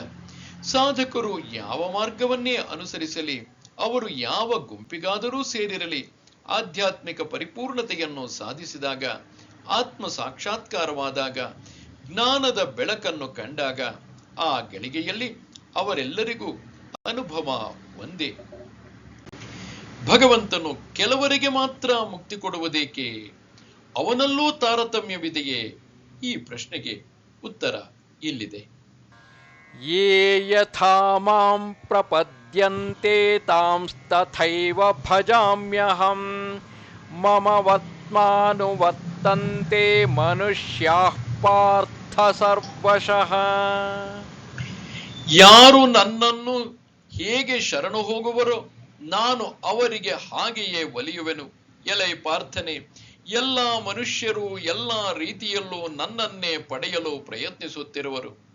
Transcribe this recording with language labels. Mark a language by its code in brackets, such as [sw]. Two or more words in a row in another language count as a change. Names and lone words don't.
[kn] ಸಾಧಕರು ಯಾವ ಮಾರ್ಗವನ್ನೇ ಅನುಸರಿಸಲಿ, ಅವರು ಯಾವ ಗುಂಪಿಗಾದರೂ ಸೇರಿರಲಿ, ಆಧ್ಯಾತ್ಮಿಕ ಪರಿಪೂರ್ಣತೆಯನ್ನು ಸಾಧಿಸಿದಾಗ, ಆತ್ಮ ಸಾಕ್ಷಾತ್ಕಾರವಾದಾಗ, ಜ್ಞಾನದ ಬೆಳಕನ್ನು ಕಂಡಾಗ ಆ ಗಳಿಗೆಯಲ್ಲಿ ಅವರೆಲ್ಲರಿಗೂ ಅನುಭವ ಒಂದೇ. ಭಗವಂತನು ಕೆಲವರಿಗೆ ಮಾತ್ರ ಮುಕ್ತಿ ಕೊಡುವುದೇಕೆ? ಅವನಲ್ಲೂ ತಾರತಮ್ಯವಿದೆಯೇ? ಈ ಪ್ರಶ್ನೆಗೆ ಉತ್ತರ ಇಲ್ಲಿದೆ. [sa] ಯೇ ಯಥಾ ಮಾಂ ಪ್ರಪದ್ಯಂತೆ ತಾಂಸ್ತಥೈವ ಭಜಾಮ್ಯಹಂ ಮಮವತ್ಮಾನುವರ್ತಂತೆ ಮನುಷ್ಯಾಃ ಪಾರ್ಥ ಸರ್ವಶಃ. [kn] ಯಾರು ನನ್ನನ್ನು ಹೇಗೆ ಶರಣು ಹೋಗುವರೋ ನಾನು ಅವರಿಗೆ ಹಾಗೆಯೇ ಒಲಿಯುವೆನು. ಎಲೈ ಪಾರ್ಥನೆ, ಎಲ್ಲ ಮನುಷ್ಯರು ಎಲ್ಲ ರೀತಿಯಲ್ಲೂ ನನ್ನನ್ನೇ ಪಡೆಯಲು ಪ್ರಯತ್ನಿಸುತ್ತಿರುವರು.